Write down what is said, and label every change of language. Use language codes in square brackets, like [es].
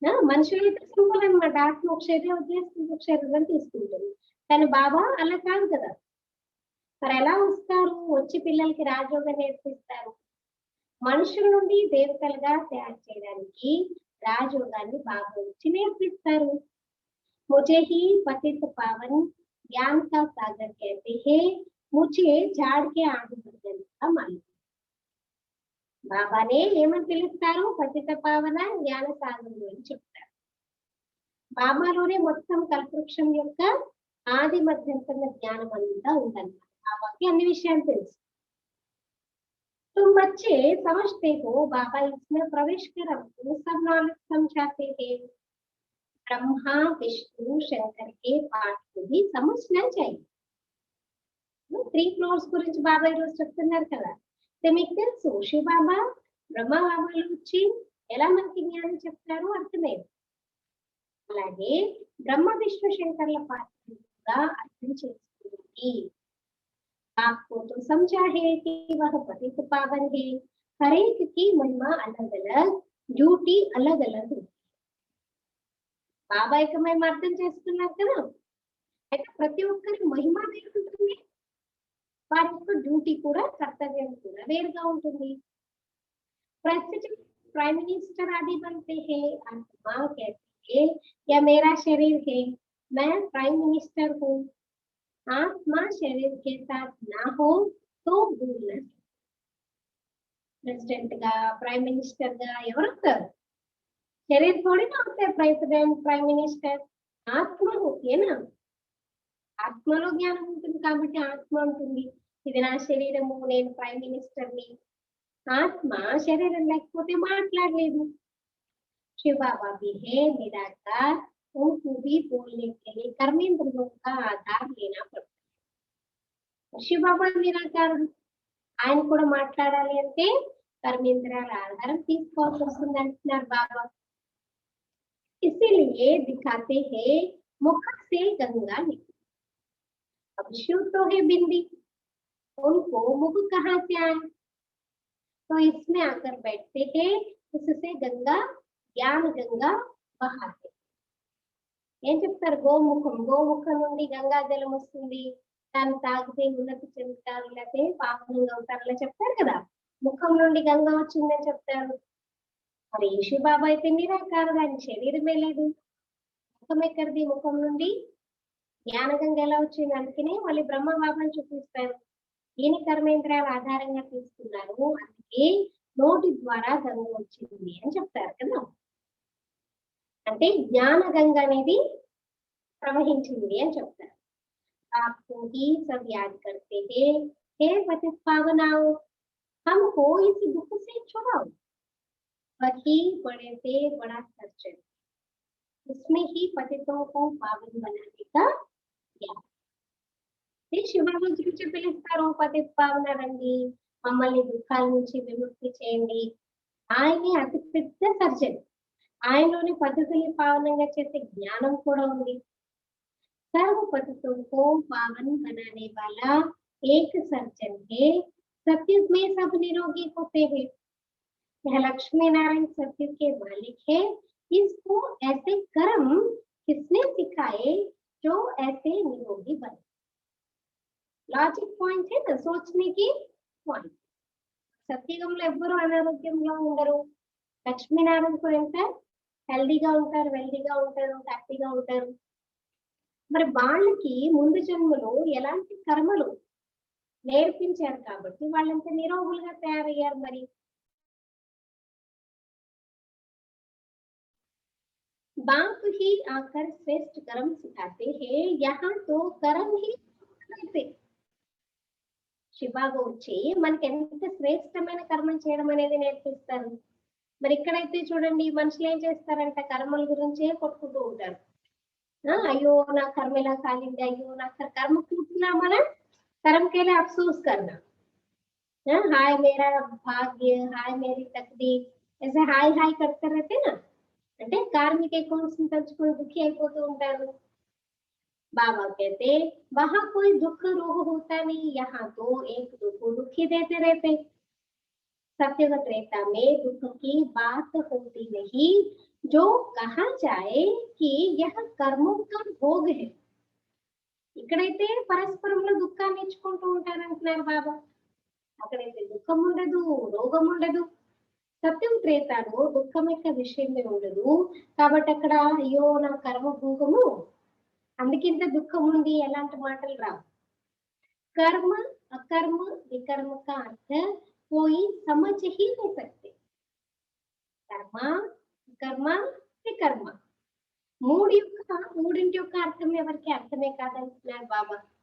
[te] మనుషులు అయితే సింపుల్ అనమాట, ఆత్మ ఒక శరీరం వదిలేసి ఇంకొక శరీరం తీసుకుంటుంది, కానీ బాబా అలా కాదు కదా. మరి ఎలా వస్తారు, వచ్చి పిల్లలకి రాజయోగం నేర్పిస్తారు. మనుషుల నుండి దేవతలుగా తయారు చేయడానికి రాజయోగాన్ని బాబా వచ్చి నేర్పిస్తారు. [hi] मुझे ही पतित पावन ज्ञान का सागर कहते हैं, मुझे झाड़ के आदि भजन का मालिक. [te] బాబానే ఏమని పిలుస్తారు, పతిత పావన జ్ఞాన సాగరం అని చెప్తారు. బాబాలోనే మొత్తం కల్పవృక్షం యొక్క ఆది మధ్యంతర జ్ఞానం అంతా ఉందన్నమాట. బాబాకి అన్ని విషయాలు తెలుసు. [hi] तुम बच्चे समझते हो बाबा इसमें प्रवेश कर हमको सब नॉलेज समझाते हैं. ब्रह्मा विष्णु शंकर के पाठ को भी समझना चाहिए. [te] 3 ఫ్లోర్స్ గురించి బాబా ఈరోజు చెప్తున్నారు కదా, మీకు తెలుసు శివ బాబా బ్రహ్మ బాబాలు వచ్చి ఎలా మనకి జ్ఞానం చెప్తారో అర్థమైంది. అలాగే బ్రహ్మ విష్ణు శంకర్ల పాత్రను కూడా అర్థం చేసుకోవాలి. [hi] आपको तो समझा है कि वह पतित पावन है, हर एक की महिमा अलग अलग, ड्यूटी अलग अलग होती है. [te] బాబాయికి మేము అర్థం చేసుకున్నాం కదా. అయితే ప్రతి ఒక్కరి మహిమ వేరు ఉంటుంది, వారి యొక్క డ్యూటీ కూడా కర్తవ్యం కూడా వేరుగా ఉంటుంది. [hi] प्रेसिडेंट प्राइम मिनिस्टर आदि बनते हैं, आत्मा कहती है या मेरा शरीर है, मैं प्राइम मिनिस्टर हूँ, आत्मा शरीर के साथ ना हो तो भूलना. [te] प्रेसिडेंट గా ప్రైమ్ మినిస్టర్ గా ఎవరు వస్తారు? [hi] శరీర్ थोड़ी ना होते [te] ప్రెసిడెంట్ ప్రైమ్ మినిస్టర్, ఆత్మ ఓకేనా. ఆత్మలో జ్ఞానం ఉంటుంది కాబట్టి ఆత్మ ఉంటుంది, ఇది నా శరీరము, నేను ప్రైమ్ మినిస్టర్ ని. ఆత్మ శరీరం లేకపోతే మాట్లాడలేదు. [hi] शिव बाबा भी है निराकार, उनको भी बोलने के लिए कर्मेंद्रियों का आधार लेना पड़ता है. [te] शिव बाबा నిరాకారుడు, ఆయన కూడా మాట్లాడాలి అంటే कर्मेंद्रियाల ఆధారం తీసుకోవాల్సి వస్తుంది అంటున్నారు బాబా. [hi] इसीलिए दिखाते हैं मुख से गंगा निकली. अब शिव तो है बिंदी, उनको मुख कहाँ से आए? तो इसमें आकर बैठते हैं, उससे गंगा ज्ञान गंगा बहाते. [te] ఏం చెప్తారు? గోముఖం, గోముఖం నుండి గంగా జలం వస్తుంది, దాన్ని తాగితే ఉన్నతి చెందుతారు, లేకపోతే పాపంగా అవుతారు, అలా చెప్తారు కదా. ముఖం నుండి గంగా వచ్చిందని చెప్తారు. మరి ఈశ్వర బాబా అయితే నిరాకారుడు, ఆయన శరీరమే లేదు, ముఖం ఎక్కడిది? ముఖం నుండి జ్ఞానగంగ ఎలా వచ్చింది? అందుకనే మళ్ళీ బ్రహ్మ బాబాని చూపిస్తారు. ఈయన కర్మేంద్రియాల ఆధారంగా తీసుకున్నారు, అందుకే నోటి ద్వారా గంగ వచ్చింది అని చెప్తారు కదా. అంటే జ్ఞాన గంగ అనేది ప్రవహించింది అని చెప్తారు. [hi] आपको ही सब याद करते हैं, हे पतित पावनाओ, हमको इस दुख से छुड़ाओ, वही बड़े से बड़ा सर्जन, उसमें ही पतितों को पावन बनाने का ज्ञान. [te] శివబాబు గురించి పిలుస్తారు, పతిత పావన రండి, మమ్మల్ని దుఃఖాల నుంచి విముక్తి చేయండి. ఆయనే అతి పెద్ద సర్జన్, ఆయనలోని పద్ధతుల్ని పావనంగా చేసే జ్ఞానం కూడా ఉంది. [hi] सर्व पतितों को पावन बनाने वाला एक सर्जन है, सतयुग में सब निरोगी होते हैं. यह लक्ष्मी नारायण सतयुग के मालिक है. इसको ऐसे कर्म किसने सिखाए जो ऐसे निरोगी बने? లాజిక్ పాయింట్ है ना, सोचने की పాయింట్. [te] సత్యుగంలో ఎవ్వరూ అనారోగ్యంలో ఉండరు, లక్ష్మీనారాయణ కూడా ఎంత హెల్దీగా ఉంటారు, వెల్దీగా ఉంటారు, హ్యాపీగా ఉంటారు. మరి వాళ్ళకి ముందు జన్మలో ఎలాంటి కర్మలు నేర్పించారు కాబట్టి వాళ్ళంత నిరోగులుగా తయారయ్యారు. [hi] మరి बाप ही आकर श्रेष्ठ कर्म सिखाते हैं, यहाँ तो कर्म ही करते. [te] శివాగా వచ్చి మనకి ఎంత శ్రేష్టమైన కర్మం చేయడం అనేది నేర్పిస్తారు. మరి ఇక్కడైతే చూడండి, మనుషులు ఏం చేస్తారంట, కర్మల గురించే కొట్టుకుంటూ ఉంటారు. [hi] अयो ना कर्म ला कालिंग, अयो ना कर्म टूटना, मना कर्म के लिए अफसोस करना. हाय मेरा भाग्य, हाय मेरी तकदीर, ऐसे हाय हाय करते रहते ना, [te] అంటే కార్మిక అకౌంట్స్ తలుచుకొని దుఃఖి అయిపోతూ ఉంటారు. [hi] बाबा कहते वहां कोई दुख रोग होता नहीं, यहाँ तो एक दुख दुखी देते रहते. सत्युग त्रेता में दुख की बात होती नहीं, जो कहा जाए कि यह कर्मों का भोग है. [te] ఇక్కడైతే పరస్పరంలో దుఃఖాన్ని ఇచ్చుకుంటూ ఉంటారంటున్నారు బాబా. అక్కడైతే దుఃఖం ఉండదు, రోగం ఉండదు. సత్యం త్రేతాలో దుఃఖం యొక్క విషయమే ఉండదు కాబట్టి అక్కడ అయ్యో నా కర్మ భోగము, అందుకింత దుఃఖం ఉంది ఎలాంటి మాటలు రావు. [hi] कर्म अकर्म विकर्म का अर्थ कोई समझ ही नहीं सकते. [te] कर्म कर्म विकर्म మూడింటి యొక్క అర్థం ఎవరికి అర్థమే కాదంటున్నారు బాబా.